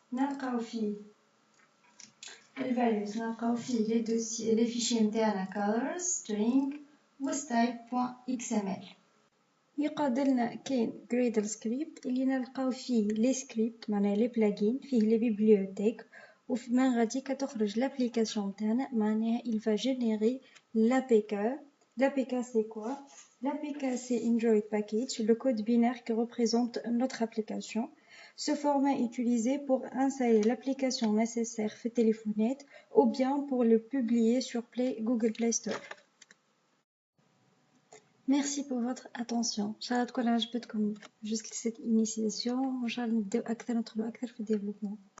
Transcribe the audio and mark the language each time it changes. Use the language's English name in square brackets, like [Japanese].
[Arabic] نلقاو فيه الفاليوز، نلقاو فيه لي دوسي لي فيشي نتاعنا colors string و style.xml. يقابلنا كاين gradle script اللي نلقاو فيه لي سكريبت معناها لي بلاجين، فيه لي بيبليوتيك، ومن غادي كتخرج لابليكاسيون نتاعنا معناها [French] il va générer l'APK. L'APK c'est quoi? L'APK c'est Android Package, le code binaire qui représente notre application. Ce format est utilisé pour installer l'application nécessaire في téléphonette ou bien pour le publier sur Google Play Store. Merci pour votre attention. [Arabic] إن شاء الله تكون عجبتكم [French] juste cette initiation. [Arabic] وإن شاء الله نبداو أكثر ندخلوا أكثر في الديفلوبمون.